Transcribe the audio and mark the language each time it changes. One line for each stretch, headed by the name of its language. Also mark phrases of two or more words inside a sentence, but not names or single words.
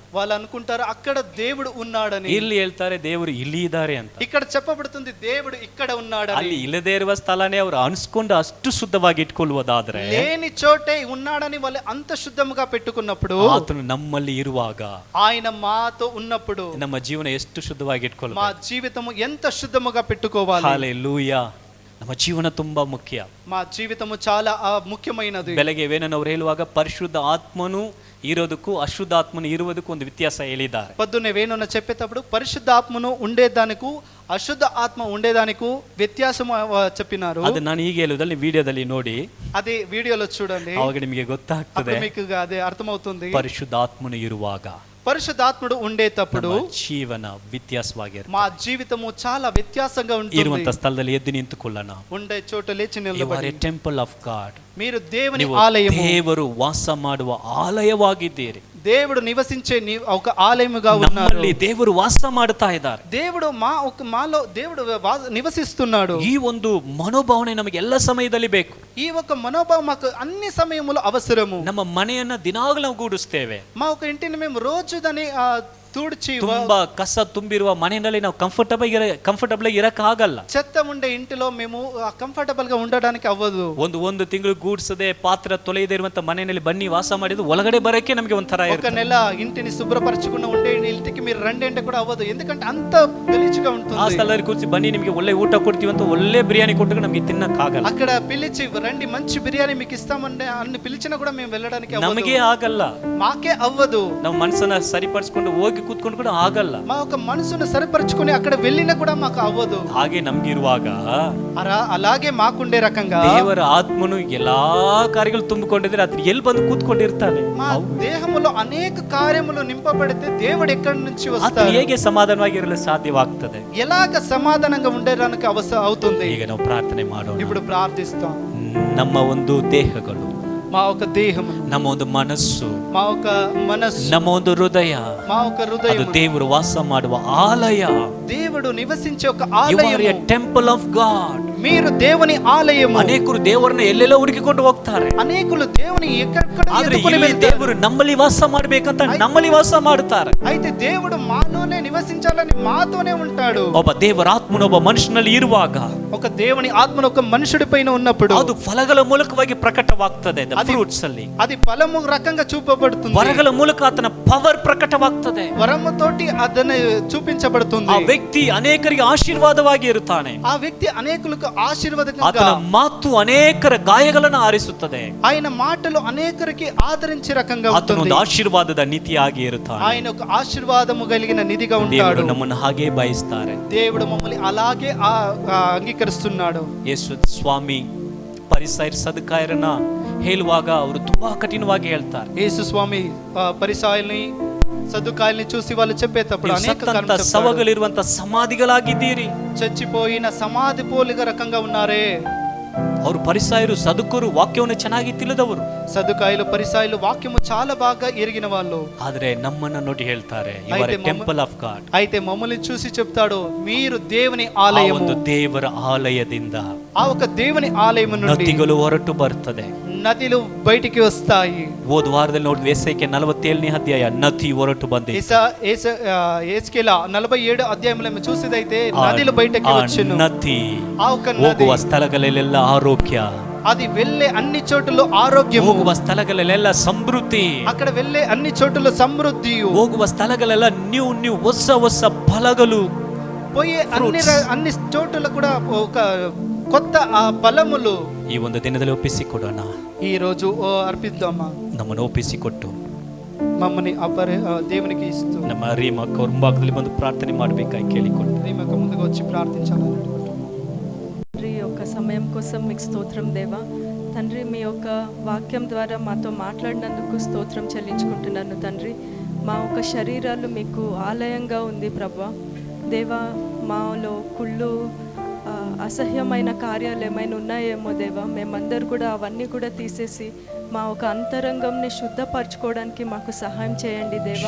Telugu: వాళ్ళు అనుకుంటారు అక్కడ దేవుడు ఉన్నాడని.
Kannada: ಇಲ್ಲಿ ಹೇಳ್ತಾರೆ ದೇವರು ಇಲ್ಲಿ ಇದ್ದಾರೆ ಅಂತ.
Telugu: ఇక్కడ చెప్పబడుతుంది దేవుడు ఇక్కడ ఉన్నాడని.
Kannada: ಅಲ್ಲಿ ಇಲ್ಲದೇ ಇರುವ ಸ್ಥಳನೇ ಅವರು ಅನ್ಸ್ಕೊಂಡು ಅಷ್ಟು ಶುದ್ಧವಾಗಿ ಇಟ್ಕೊಳ್ಳುವುದಾದ್ರೆ,
Telugu: లేని చోటే ఉన్నాడని వాళ్ళు అంత శుద్ధముగా పెట్టుకున్నప్పుడు,
Kannada: ಆತನು ನಮ್ಮಲ್ಲಿ ಇರುವಾಗ,
Telugu: ఆయన మాతో ఉన్నప్పుడు
Kannada: ನಮ್ಮ ಜೀವನ ಎಷ್ಟು ಶುದ್ಧವಾಗಿ
Telugu: మా
Kannada: ಇಟ್ಕೊಳ್ಳಬೇಕು.
Telugu: జీవితము ఎంత శుద్ధముగా పెట్టుకోవాలి.
Kannada: ಹಲ್ಲೆಲೂಯಾ. ನಮ್ಮ ಜೀವನ ತುಂಬಾ ಮುಖ್ಯ.
Telugu: మా జీవితము చాలా ముఖ్యమైనది.
Kannada: ಬೆಳಗ್ಗೆ ವೇನನವರು ಹೇಳುವಾಗ ಪರಿಶುದ್ಧ ಆತ್ಮನು ಇರೋದಕ್ಕೂ ಅಶುದ್ಧಾತ್ಮನು ಇರುವುದಕ್ಕೂ ಒಂದು ವ್ಯತ್ಯಾಸ ಹೇಳಿದ್ದಾರೆ.
Telugu: పొద్దున్నే వేణున చెప్పేటప్పుడు పరిశుద్ధాత్మను ఉండేదానికి అశుద్ధ ఆత్మ ఉండేదానికి వ్యత్యాసం చెప్పినారు.
Kannada: ಅದು ನಾನು ಈಗ ಹೇಳುವುದಲ್ಲಿ ವಿಡಿಯೋದಲ್ಲಿ ನೋಡಿ,
Telugu: అదే వీడియోలో చూడండి,
Kannada: ಅವಾಗ ನಿಮಗೆ ಗೊತ್ತಾಗ್ತದೆ.
Telugu: మీకు అదే అర్థమవుతుంది.
Kannada: ಪರಿಶುದ್ಧಾತ್ಮನು ಇರುವಾಗ,
Telugu: పరిశుద్ధాత్ముడు ఉండేటప్పుడు
Kannada: ಜೀವನ ವ್ಯತ್ಯಾಸವಾಗಿರುತ್ತೆ.
Telugu: మా జీవితము చాలా వ్యత్యాసంగా ఉంటుంది.
Kannada: ಇರುವಂತ ಸ್ಥಳದಲ್ಲಿ ಎದ್ದು ನಿಂತುಕೊಳ್ಳೋಣ.
Telugu: ఉండే చోట లేచి
English: You are
Telugu: నిలబడి,
English: a temple of God.
Telugu: మీరు దేవుని
Kannada: ನೀವು
Telugu: ఆలయము,
Kannada: ದೇವರು ವಾಸ ಮಾಡುವ ಆಲಯವಾಗಿದ್ದೀರಿ.
Telugu: దేవుడు నివసించే ఒక ఆలయముగా ఉన్నారు.
Kannada: ನಮ್ಮಲ್ಲಿ ದೇವರು ವಾಸ ಮಾಡುತ್ತಾ ಇದ್ದಾರೆ.
Telugu: దేవుడు మాలో దేవుడు నివసిస్తున్నాడు.
Kannada: ಈ ಒಂದು ಮನೋಭಾವನೆ ನಮಗೆ ಎಲ್ಲ ಸಮಯದಲ್ಲಿ ಬೇಕು.
Telugu: ఈ ఒక మనోభావం మాకు అన్ని సమయములో అవసరము.
Kannada: ನಮ್ಮ ಮನೆಯನ್ನ ದಿನಾಗಲೂ ನಾವು ಗೂಡಿಸ್ತೇವೆ.
Telugu: మా ఒక ఇంటిని మేము రోజు దాన్ని తుడిచి,
Kannada: ತುಂಬಾ ಕಸ ತುಂಬಿರುವ ಮನೆಯಲ್ಲಿ ನಾವು ಕಂಫರ್ಟಬಲ್ ಇರಕ್ ಆಗಲ್ಲ.
Telugu: చెత్త ఉండే ఇంటిలో మేము కంఫర్టబుల్ గా ఉండడానికి అవ్వదు.
Kannada: ಒಂದು ತಿಂಗಳು ಗೂಡ್ಸದೆ ಪಾತ್ರ ತೊಳೆಯದೇ ಇರುವಂತ ಮನೆಯಲ್ಲಿ ಬನ್ನಿ ವಾಸ ಮಾಡಿದ್ದು ಒಳಗಡೆ ಬರಕ್ಕೆ ನಮಗೆ ಒಂಥರ
Telugu: ఒక నెల ఇంటిని శుభ్రపరచకుండా ఉండే ఇంటికి మీరు రండి కూడా అవ్వదు. ఎందుకంటే అంత గలీజుగా ఉంటుంది.
Kannada: ಆ ಸ್ಥಳದಲ್ಲಿ ಕೂರಿಸಿ ಬನ್ನಿ ನಿಮಗೆ ಒಳ್ಳೆ ಊಟ ಕೊಡ್ತೀವಿ ಅಂತ ಒಳ್ಳೆ ಬಿರಿಯಾನಿ ಕೊಟ್ಟರೆ ನಮಗೆ ತಿನ್ನಕ್ ಆಗಲ್ಲ.
Telugu: అక్కడ పిలిచి రండి మంచి బిర్యానీ మీకు ఇస్తామంటే అన్ని పిలిచినా కూడా మేము వెళ్ళడానికి
Kannada: ನಮಗೆ ಆಗಲ್ಲ.
Telugu: మాకే అవ్వదు.
Kannada: ನಾವು ಮನಸ್ಸನ್ನ ಸರಿಪಡಿಸಿಕೊಂಡು ಹೋಗಿ ಕೂತ್ಕೊಂಡು ಕೂಡ ಆಗಲ್ಲ.
Telugu: మా ఒక మనసును సరిపరచుకొని అక్కడ వెళ్ళినా కూడా మాకు అవ్వదు.
Kannada: ಹಾಗೆ ನಮ್ಗಿರುವಾಗ
Telugu: అలాగే మాకుండే రకంగా
Kannada: ದೇವರ ಆತ್ಮನು ಎಲ್ಲಾ ಕಾರ್ಯಗಳು ತುಂಬಿಕೊಂಡಿದ್ರೆ ಅದ್ರ ಎಲ್ಲಿ ಬಂದು ಕೂತ್ಕೊಂಡಿರ್ತಾನೆ.
Telugu: మా దేహములో అనేక కార్యములు నింపబడితే దేవుడు ఎక్కడి నుంచి వస్తాడు?
Kannada: ಹೇಗೆ ಸಮಾಧಾನವಾಗಿರಲು ಸಾಧ್ಯವಾಗ್ತದೆ?
Telugu: ఎలాగ సమాధానంగా ఉండడానికి అవుతుంది?
Kannada: ಈಗ ನಾವು ಪ್ರಾರ್ಥನೆ ಮಾಡೋಣ.
Telugu: ఇప్పుడు ప్రార్థిస్తాం.
Kannada: ನಮ್ಮ ಒಂದು ದೇಹಗಳು,
Telugu: మా ఒక దేహము,
Kannada: ನಮ್ಮ ಒಂದು ಮನಸ್ಸು,
Telugu: మా ఒక మనస్సు,
Kannada: ನಮ್ಮ ಒಂದು ಹೃದಯ,
Telugu: మా ఒక హృదయం,
Kannada: ಅದು ದೇವರು ವಾಸ ಮಾಡುವ ಆಲಯ.
Telugu: దేవుడు నివసించే ఒక
English: You are a
Telugu: ఆలయము.
English: temple of God.
Telugu: మీరు దేవుని ఆలయము.
Kannada: ಅನೇಕರು ದೇವರನ್ನ ಎಲ್ಲೆಲ್ಲ ಹುಡುಕಿಕೊಂಡು ಹೋಗ್ತಾರೆ.
Telugu: అనేకులు దేవుని ఎక్కడెక్కడ
Kannada: ಆದ್ರೆ
Telugu: ఎత్తుకొని
Kannada: ಇಲ್ಲಿ
Telugu: వెళ్తారు.
Kannada: ದೇವರು ನಮ್ಮಲ್ಲಿ ವಾಸ ಮಾಡ್ಬೇಕಂತ ನಮ್ಮಲ್ಲಿ ವಾಸ ಮಾಡುತ್ತಾರೆ.
Telugu: అయితే దేవుడు మాలోనే నివసించాలని మాతోనే ఉంటాడు.
Kannada: ಒಬ್ಬ ದೇವರ ಆತ್ಮನು ಒಬ್ಬ ಮನುಷ್ಯನಲ್ಲಿ ಇರುವಾಗ
Telugu: ఒక దేవుని ఆత్మను ఒక మనుషుడి పైన ఉన్నప్పుడు
Kannada: ಅದು ಫಲಗಳ ಮೂಲಕವಾಗಿ ಪ್ರಕಟವಾಗ್ತದೆ. ಫ್ರೂಟ್ಸ್ ಅಲ್ಲಿ
Telugu: అది ఫలము రకంగా చూపబడుతుంది.
Kannada: ವರಗಳ ಮೂಲಕ ಆತನ ಪವರ್ ಪ್ರಕಟವಾಗ್ತದೆ.
Telugu: వరముతోటి ಅದನ್ನ చూపించబడుతుంది.
Kannada: ಆ ವ್ಯಕ್ತಿ ಅನೇಕರಿಗೆ ಆಶೀರ್ವಾದವಾಗಿ ಇರುತ್ತಾನೆ.
Telugu: ఆ వ్యక్తి అనేకులకు ఆశీర్వాదకంగా,
Kannada: ಆತನ ಮಾತು ಅನೇಕರ ಗಾಯಗಳನ್ನು ಆರಿಸುತ್ತದೆ.
Telugu: ఆయన మాటలు అనేకరికి ఆదరించే రకంగా
Kannada: ಆತನ
Telugu: ఉంటుంది.
Kannada: ಒಂದು ಆಶೀರ್ವಾದದ ನೀತಿಯಾಗಿ ಇರುತ್ತಾನೆ.
Telugu: ఆయన ఒక ఆశీర్వాదము కలిగిన నిధిగా
Kannada: ದೇವರು
Telugu: ఉంటాడు.
Kannada: ನಮ್ಮನ್ನು ಹಾಗೆ ಬಯಸ್ತಾರೆ.
Telugu: దేవుడు మమ్మల్ని అలాగే అంగీకరిస్తున్నాడు.
Kannada: ಯೇಸು ಸ್ವಾಮಿ ಪರಿಸೈರ್ ಸದುಕಾಯರನ್ನ ಹೇಳುವಾಗ ಅವರು ತುಂಬಾ ಕಠಿಣವಾಗಿ ಹೇಳ್ತಾರೆ.
Telugu: యేసు స్వామి పరిసయ్యుల్ని సదుకాయల్ని చూసి వాళ్ళు చెప్పేటప్పుడు
Kannada: ನೀವು
Telugu: అనేక
Kannada: ಸತ್ತಂತ
Telugu: కారణం చెప్తాడు.
Kannada: ಶವಗಳಿರುವಂತ సమాధిಗಳಾಗಿದ್ದೀರಿ.
Telugu: చచ్చిపోయిన సమాధి పోలిక రకంగా ఉన్నారే.
Kannada: ಅವರು ಪರಿಸಾಯರು ಸದುಕರು ವಾಕ್ಯವನ್ನು ಚೆನ್ನಾಗಿ ತಿಳಿದವರು,
Telugu: సదుకాయలు పరిసయ్యులు వాక్యము చాలా బాగా ఎరిగిన వాళ్ళు.
Kannada: ಆದ್ರೆ ನಮ್ಮನ್ನ ನೋಡಿ ಹೇಳ್ತಾರೆ,
English: you are a temple of God.
Telugu: అయితే మమ్మల్ని చూసి చెప్తాడు, మీరు దేవుని
Kannada: ಆ
Telugu: ఆలయము.
Kannada: ಒಂದು ದೇವರ ಆಲಯದಿಂದ
Telugu: ఆ ఒక దేవుని ఆలయం నుండి
Kannada: ನದಿಗಳು ಹೊರಟು ಬರ್ತದೆ,
Telugu: నదిలు బయటికి వస్తాయి.
Kannada: ಹೋದ ವಾರದಲ್ಲಿ ನೋಡಿದ್ವಿ ಎಸೇಕೆ 47ನೇ ಅಧ್ಯಾಯ, ನದಿ ಹೊರಟು ಬಂದಿದೆ.
Telugu: ఏస్కేల 47 అధ్యాయంలో మేము చూసేదైతే నదిలు బయటికి వచ్చెను.
Kannada: ನದಿ
Telugu: ఆ ఒక
Kannada: ಹೋಗುವ
Telugu: నది,
Kannada: ಸ್ಥಳಗಳಲ್ಲೆಲ್ಲ ಆರೋಗ್ಯ,
Telugu: అది వెళ్ళే అన్ని చోట్ల ఆరోగ్యము,
Kannada: ಹೋಗುವ ಸ್ಥಳಗಳಲ್ಲೆಲ್ಲ ಸಮೃದ್ಧಿ,
Telugu: అక్కడ వెళ్ళే అన్ని చోట్ల సమృద్ధి,
Kannada: ಹೋಗುವ ಸ್ಥಳಗಳೆಲ್ಲ ನ್ಯೂ ಹೊಸ ಹೊಸ ಫಲಗಳು,
Telugu: పోయే అన్ని చోట్ల కూడా ఒక కొత్త ఫలములు.
Kannada: ಈ ಒಂದು ದಿನದಲ್ಲಿ ಒಪ್ಪಿಸಿಕೊಡೋಣ.
Telugu: ఈ రోజు అర్పిద్దామా,
Kannada: ನಮ್ಮನ್ನು ಒಪ್ಪಿಸಿಕೊಟ್ಟು
Telugu: మమ్మల్ని దేవునికి ఇస్తూ
Kannada: ನಮ್ಮ ರೀಮಕ್ಕ ಅವ್ರ ಮುಂಭಾಗದಲ್ಲಿ ಬಂದು ಪ್ರಾರ್ಥನೆ ಮಾಡಬೇಕಾಗಿ ಕೇಳಿಕೊಂಡು
Telugu: రీమక ముందుకు వచ్చి ప్రార్థించాలని. తండ్రి యొక్క సమయం కోసం మీకు స్తోత్రం దేవా. తండ్రి మీ యొక్క వాక్యం ద్వారా మాతో మాట్లాడినందుకు స్తోత్రం చెల్లించుకుంటున్నాను తండ్రి. మా యొక్క శరీరాలు మీకు ఆలయంగా ఉంది ప్రభా. దేవా, మాలో కుళ్ళు అసహ్యమైన కార్యాలు ఏమైనా ఉన్నాయేమో దేవా, మేమందరూ కూడా అవన్నీ కూడా తీసేసి మా ఒక అంతరంగంని శుద్ధపరచుకోవడానికి మాకు సహాయం చేయండి దేవా.